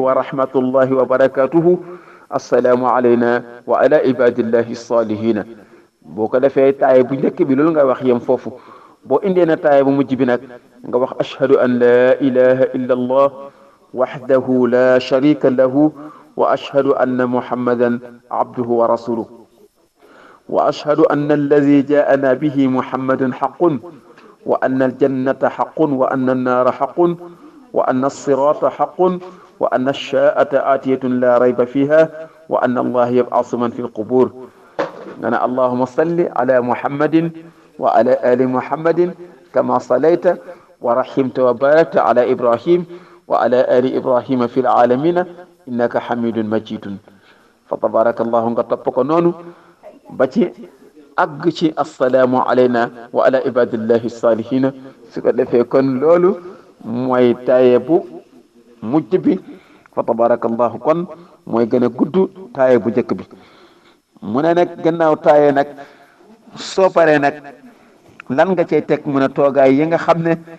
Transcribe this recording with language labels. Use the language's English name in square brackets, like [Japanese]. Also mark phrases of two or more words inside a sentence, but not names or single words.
[Arabic] ورحمة الله وبركاته السلام علينا وعلى عباد الله الصالحين [Wolof] boo ko defee taaye bu njëkk bi loolu nga wax yem foofu boo indee na taaye bu mujj bi nag nga wax [Arabic] أشهد أن لا إله إلا الله وحده لا شريك له وأشهد أن محمدا عبده ورسوله وأشهد أن الذي جاء به محمد حق وأن الجنة حق وأن النار حق وأن الصراط حق وأن الساعة آتية لا ريب فيها وأن الله يبعث من في القبور [Wolof] nga ne [Arabic] اللهم صل على محمد وعلى آل محمد كما صليت ورحمت وباركت على إبراهيم وعلى آل إبراهيم في العالمين إنك حميد مجيد فتبارك الله [Wolof] nga topp ko noonu ba ci àgg ci [Arabic] السلام علينا وعلى عباد الله الصالحين [Wolof] su ko defee kon loolu mooy taaye bu mujj bi [Arabic] فتبارك الله [Wolof] kon mooy gën a gudd taaye bu njëkk bi mu ne nag gannaaw taaye nag soo paree nag lan nga cay teg mu ne toogaay yi nga xam